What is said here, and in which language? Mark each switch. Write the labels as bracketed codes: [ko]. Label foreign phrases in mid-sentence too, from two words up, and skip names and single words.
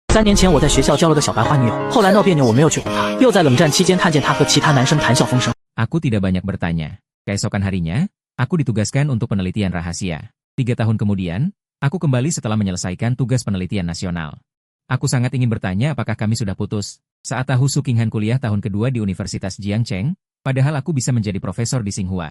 [zh] 3年前我在学校交了个小白花女友，后来闹别扭我没有去哄她，又在冷战期间看见她和其他男生谈笑风生。 [id] Aku tidak banyak bertanya. Keesokan harinya, aku ditugaskan untuk penelitian rahasia. 3 tahun kemudian, aku kembali setelah menyelesaikan tugas penelitian nasional. Aku sangat ingin bertanya apakah kami sudah putus. Saat tahu Su Qinghan kuliah tahun kedua di Universitas Jiangcheng, padahal aku bisa menjadi profesor di Tsinghua.